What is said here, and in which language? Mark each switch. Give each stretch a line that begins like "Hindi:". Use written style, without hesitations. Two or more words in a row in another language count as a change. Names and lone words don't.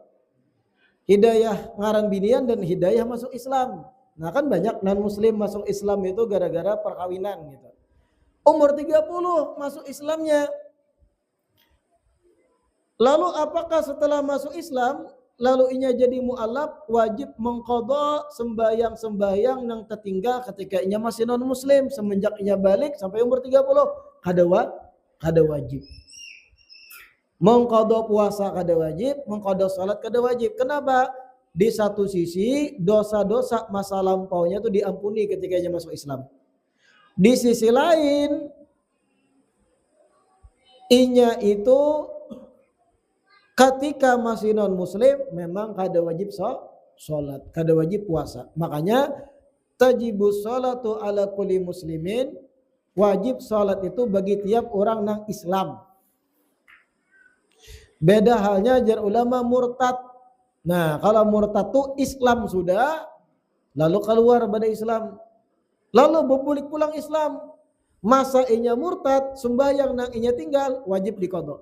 Banjar: Hidayah ngaran binian dan hidayah masuk Islam.
Indonesian: Nah kan banyak non muslim masuk Islam itu gara-gara perkawinan gitu. Umur 30 masuk Islamnya.
Banjar: Lalu apakah setelah masuk Islam lalu inya jadi mu'allaf wajib mengqadha sembahyang-sembahyang yang tertinggal ketika inya masih non muslim semenjak inya balik sampai umur 30? Kada wajib. Mengqadha puasa kada wajib, mengqadha salat kada wajib. Kenapa?
Indonesian: Di satu sisi dosa-dosa masa lampaunya itu diampuni ketika dia masuk Islam.
Banjar: Di sisi lain inya itu ketika masih non muslim memang kada wajib salat, kada wajib puasa.
Arabic: Makanya تجب الصلاة على كل مسلمين,
Banjar: wajib salat itu bagi tiap orang nang Islam. Beda halnya jar ulama murtad. Nah, kalau murtad tuh Islam sudah, lalu keluar pada Islam, lalu berbulik pulang Islam, masa inya murtad, sembahyang nang inya tinggal, wajib diqadha.